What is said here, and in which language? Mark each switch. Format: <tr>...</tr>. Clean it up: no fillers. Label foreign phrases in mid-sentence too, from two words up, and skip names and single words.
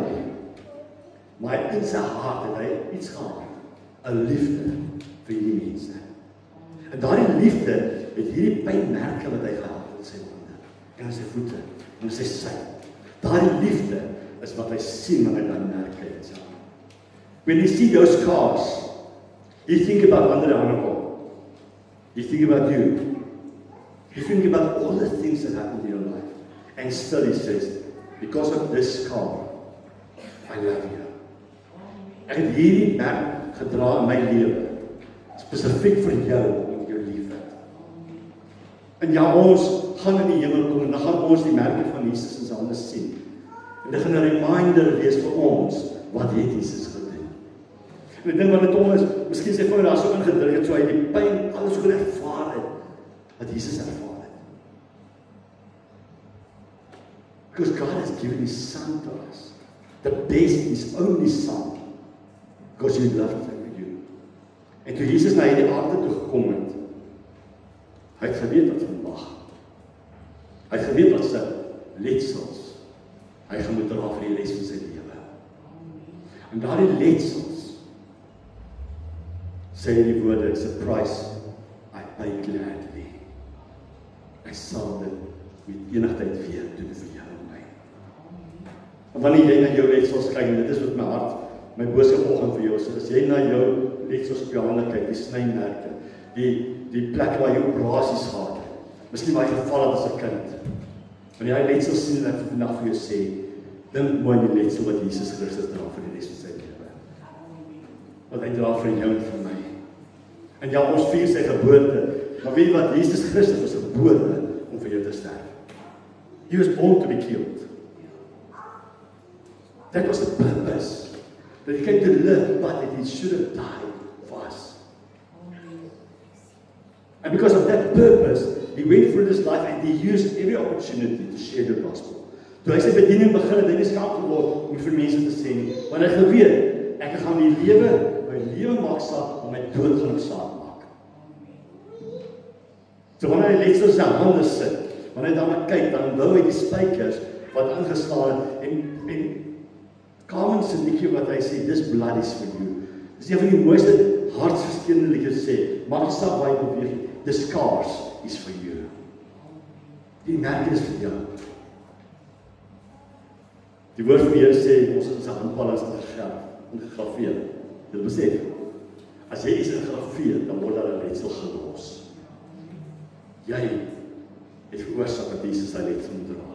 <af>Maar in sy hart het hy iets gehad, 'n liefde vir hierdie mense. En daardie liefde het hierdie pynmerke wat hy gehad het in sy hande, en in sy voete, en in sy sy. Daardie liefde is wat hy sien wanneer hy daai merke het in sy hande.</af> <en>When you see those scars, you think about ander animal. You think about you. You think about all the things that happened in your life. And still he says, because of this scar, I love you.</en> <af>Ek het hierdie merk gedra in my lewe, spesifiek vir jou, om jou lief het. En ja, ons gaan in die hemel kom, en dan gaan ons die merke van Jesus in sy hande sien. En dit gaan 'n reminder wees vir ons, wat het Jesus gedoen. En ek dink wat dit om is, miskien sy vinger daar so ingedruk het, so hy die pyn, alles so ervaar het, wat Jesus ervaar het.</af> <en>Because God has given His Son to us. The best, His only Son. Because He loved you.</en> <af>En toe Jesus na hierdie aarde toe gekom het, hy het geweet wat vandag. Hy het geweet wat sy letsels hy gaan moet dra vir die res van sy lewe. En daardie letsels sê die woorde,</af> <en>it's a price I pay gladly.</en> <af>Ek sal dit met enigheid weer doen vir jou en my. En wanneer jy na jou letsels kyk, en dit is wat my hart, my boodskap vanoggend vir jou is, as jy na jou letsels op jou hande kyk, die snymerke, die plek waar jy operasies gehad het, miskien waar jy geval het as 'n kind. Wanneer jy letsels sien, en ek vandag vir jou sê, dink mooi aan die letsel wat Jesus Christus dra vir die res van sy lewe. Wat hy dra vir jou en vir my. En ja, ons vier sy geboorte, maar weet jy wat, Jesus Christus was gebore om vir jou te sterf.</af> <en>He was born to be killed. That was the purpose. That he came to live, but that he should have died for us. And because of that purpose, he went through this life and he used every opportunity to share the gospel.</en> <af>Toe hy sy bediening begin het, hy nie skaam geword om vir mense te sê nie, want hy geweet, ek gaan my lewe maak saak, om my dood gaan ek saak maak. So wanneer hy letsels sy hande sit, wanneer hy daarna kyk, dan onthou hy die spykers wat ingeslaan het, en Carmen se liedjie wat hy sê,</af> <en>this blood is for you.</en> <af>Dis een van die mooiste hartsversteurende liedjies sê, maak nie saak waar jy beweeg,</af> <en>the scars is for you.</en> <af>Die merke is vir jou. Die woord van die Here sê, ons is 'n handpalms ingegrafeer. Jy besef, as jy iets ingegrafeer, dan word daar 'n letsel gelos. Jy het veroorsaak dat Jesus sy letsel moet dra.</af>